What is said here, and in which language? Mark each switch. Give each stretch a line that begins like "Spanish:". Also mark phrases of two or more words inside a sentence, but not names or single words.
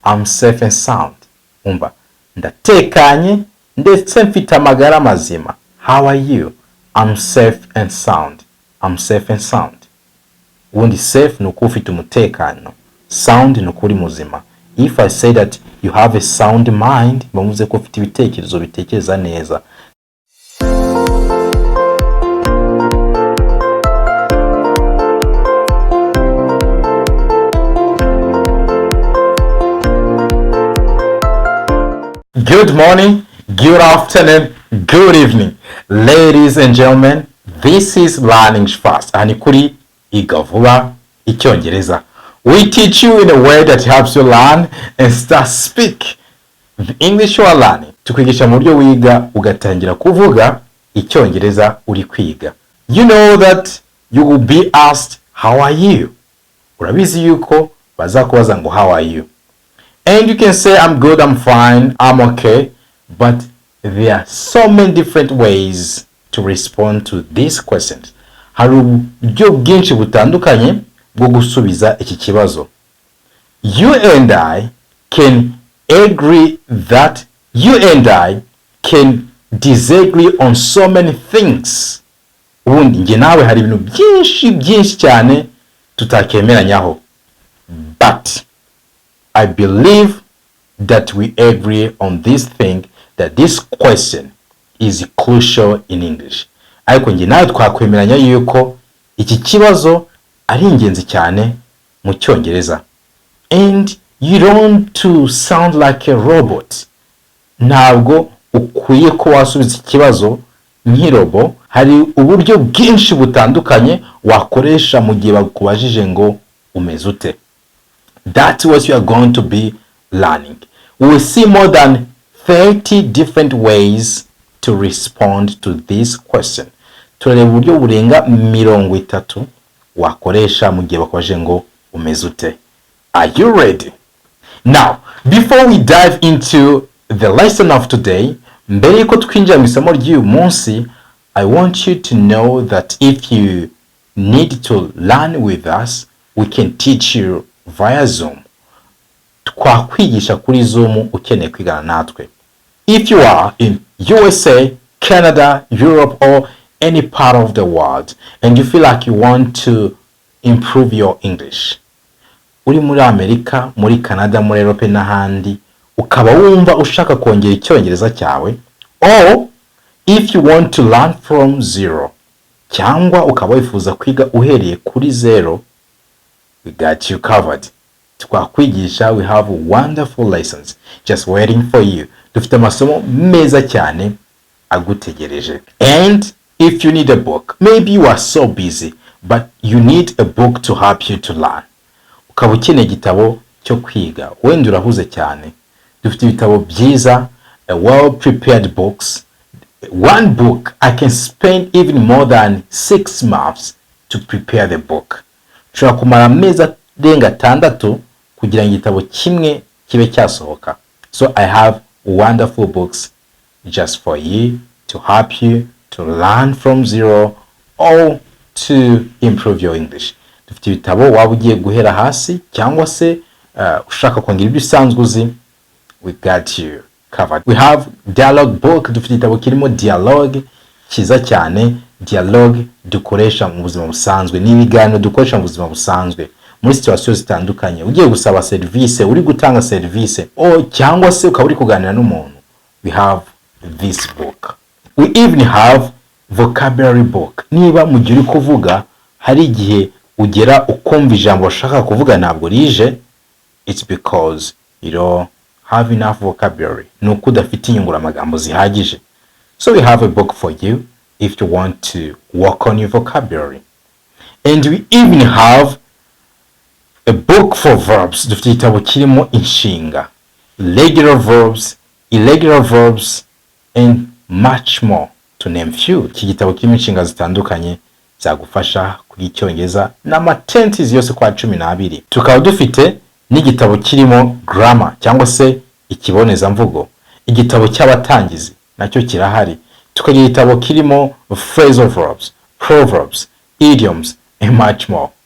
English: I'm safe and sound.
Kinyarwanda: Umva, ndatekanye ndetse mfite amagara mazima.
English: How are you? I'm safe and sound. I'm safe and sound.
Kinyarwanda: Ubundi safe nuko ufite umutekano, sound nuko uri muzima.
English: If I say that you have a sound mind,
Kinyarwanda: bavuze ko ufite ibitekerezo bitekereza neza.
English: Good morning, good afternoon, good evening, ladies and gentlemen. This is Learning Fast.
Kinyarwanda: Ani kuri Iga Vuba Icyongereza.
English: We teach you in a way that helps you learn and start speak the English you are learning.
Kinyarwanda: Tukwigisha mu buryo wiga ugatangira kuvuga Icyongereza uri kwiga.
English: You know that you will be asked, how are you?
Kinyarwanda: Urabizi yuko bazakubaza ngo
English: how are you? And you can say, I'm good, I'm fine, I'm okay. But there are so many different ways to respond to these questions.
Kinyarwanda: Hari uburyo bwinshi butandukanye bwo gusubiza iki kibazo.
English: You and I can agree that you and I can disagree on so many things.
Kinyarwanda: Ubundi nge nawe hari ibintu byinshi cyane tutakemeranyaho.
English: But I believe that we agree on this thing, that this question is crucial in English.
Kinyarwanda: Ariko nge nawe twakwemeranya yuko iki kibazo ari ingenzi cyane mu Cyongereza.
English: And you don't to sound like a robot.
Kinyarwanda: Ntabwo ukwiye ko wasubiza ikibazo nk'irobo. Hari uburyo bwinshi butandukanye wakoresha mu gihe bakubajije ngo umeze ute.
English: That's what you are going to be learning. We will see more than 30 different ways to respond to this question.
Kinyarwanda: Turareba uburyo burenga 30 wakoresha mu gihe bakubajije ngo umeze ute.
English: Are you ready? Now, before we dive into the lesson of today,
Kinyarwanda: mbere yuko twinjira mu isomo ry'uyu munsi,
English: I want you to know that if you need to learn with us, we can teach you via Zoom.
Kinyarwanda: Twakwigisha kuri Zoom ukeneye kwigana natwe.
English: If you are in USA, Canada, Europe, or any part of the world and you feel like you want to improve your English,
Kinyarwanda: uri muri Amerika, muri Canada, muri Europe n'ahandi, ukaba wumva ushaka kongera Icyongereza cyawe,
English: or if you want to learn from zero,
Kinyarwanda: cyangwa ukaba wifuza kwiga uhereye kuri zero,
English: we got you covered. Twakwigisha, we have wonderful lessons just waiting for you.
Kinyarwanda: Dufite amasomo meza cyane agutegereje.
English: And if you need a book, maybe you are so busy, but you need a book to help you to learn.
Kinyarwanda: Ukaba ukeneye igitabo cyo kwiga, wenda urahuze cyane. Dufite ibitabo byiza,
English: a well-prepared books. One book, I can spend even more than 6 months to prepare the book.
Kinyarwanda: Ushobora kumara amezi arenga 6 kugira ngo igitabo kimwe kibe cyasohoka.
English: So I have wonderful books just for you, to help you to learn from zero or to improve your English.
Kinyarwanda: Dufite ibitabo waba ugiye guhera hasi cyangwa se ushaka kongera ibyo usanzwe uzi,
English: we got you covered. We have dialogue book.
Kinyarwanda: Dufite igitabo kirimo dialogue kiza cyane, dialogue dukoresha mu buzima busanzwe, n'ibiganiro dukoresha mu buzima busanzwe muri situation zitandukanye. Ugiye gusaba service, uri gutanga service, o cyangwa se ukaba uri kuganira n'umuntu,
English: we have this book. We even have vocabulary book.
Kinyarwanda: Niba mu gihe uri kuvuga hari igihe ugera ukumva ijambo ushaka kuvuga ntabwo rije,
English: it's because you don't have enough vocabulary.
Kinyarwanda: Nuko udafite inyunguramagambo zihagije.
English: So we have a book for you if you want to work on your vocabulary. And we even have a book for verbs.
Kinyarwanda: Dufite igitabo kirimo inshinga,
English: regular verbs, irregular verbs, and much more, to name few.
Kinyarwanda: Iki gitabo kirimo inshinga zitandukanye zagufasha kwiga Icyongereza n'amatenses yose kwa 12. Tukaba dufite n'igitabo kirimo grammar cyangwa se ikibonezamvugo, igitabo cy'abatangizi nacyo kirahari. Tukagira igitabo kirimo
English: phrasal verbs, proverbs, idioms, and much more.